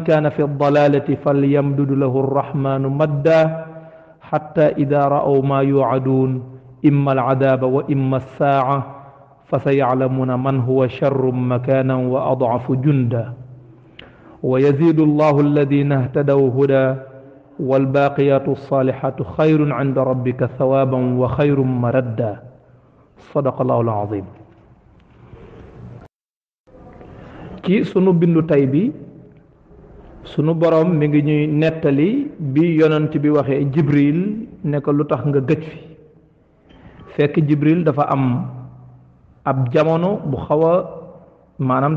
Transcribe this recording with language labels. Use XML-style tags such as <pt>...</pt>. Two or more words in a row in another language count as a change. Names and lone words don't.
<ar>كان في الضلالة فليمدد له الرحمن مدا حتى إذا رأوا ما يوعدون إما العذاب وإما الساعة فسيعلمون من هو شر مكانا وأضعف جندا ويزيد الله الذين اهتدوا هدى والباقيات الصالحات خير عند ربك ثوابا وخير مردا صدق الله العظيم</ar> <wo>ci sunu bindu tay bi sunu borom mi ngi ñuy nettali bi yonent bi waxee jibril ne ko lu tax nga gëj fi fekk jibril dafa am ab jamono bu xaw a maanaam</wo>